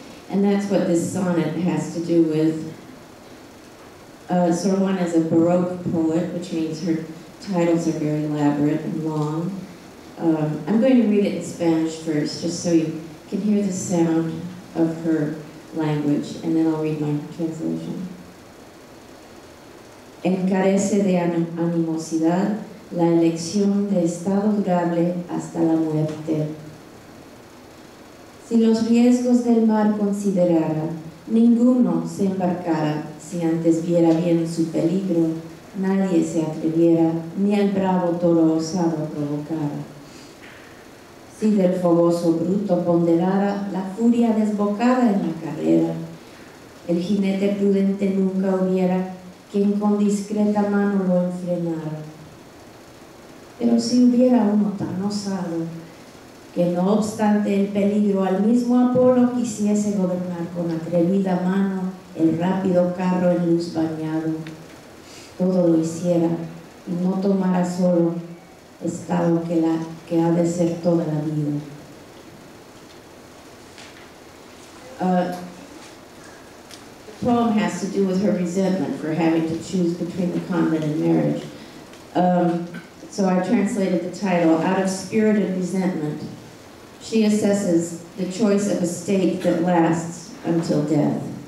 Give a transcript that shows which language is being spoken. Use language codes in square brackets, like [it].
[en] And that's what this sonnet has to do with. Sor Juana is a Baroque poet, which means her titles are very elaborate and long. I'm going to read it in Spanish first, just so you can hear the sound of her language, and then I'll read my translation. [es] Encarece de animosidad la elección de estado durable hasta la muerte. Si los riesgos del mar considerara, ninguno se embarcara si antes viera bien su peligro, nadie se atreviera, ni el bravo toro osado provocara. Si del fogoso bruto ponderara la furia desbocada en la carrera, el jinete prudente nunca hubiera quien con discreta mano lo enfrenara. Pero si hubiera uno tan osado, que no obstante el peligro al mismo Apolo quisiese gobernar con atrevida mano el rápido carro en luz bañado, todo lo hiciera y no tomara solo estado que ha de ser toda la vida. [en] The poem has to do with her resentment for having to choose between the convent and marriage. So I translated the title, Out of Spirited Resentment. She assesses the choice of a state that lasts until death.